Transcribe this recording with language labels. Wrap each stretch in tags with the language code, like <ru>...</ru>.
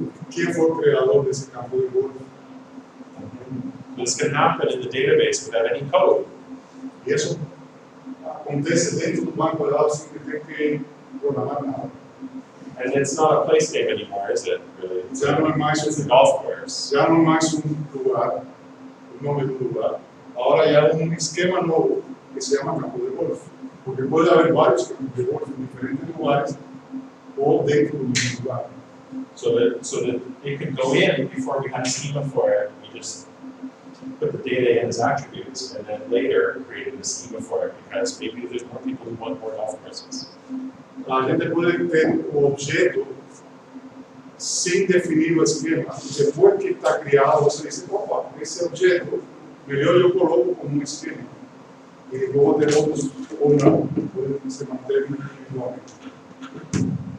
<pt>Quem foi o criador desse campo de golfe?</pt> <en>This can happen in the database without any code.</en> <pt>E isso acontece dentro do banco de dados sem que tenha que programar nada.</pt> <en>And it's not a place name anymore, is it? Really?</en> <pt>Já não é mais</pt> <en>It's a golf course.</en> <pt>já não é mais lugar, o nome do lugar. Agora já é esquema novo que se chama campo de golfe. Porque pode haver vários campos de golfe em diferentes lugares ou dentro do mesmo lugar.</pt> <en>So that it could go in before we had a schema for it. We just put the data in as attributes, and then later created a schema for it because maybe there's more people who want more golf courses.</en> <pt>A gente pode ter o objeto sem definir o esquema. Depois que está criado, você diz, opa, esse objeto, melhor eu coloco como um esquema. E vou ter outros ou não, pode se manter individualmente.</pt>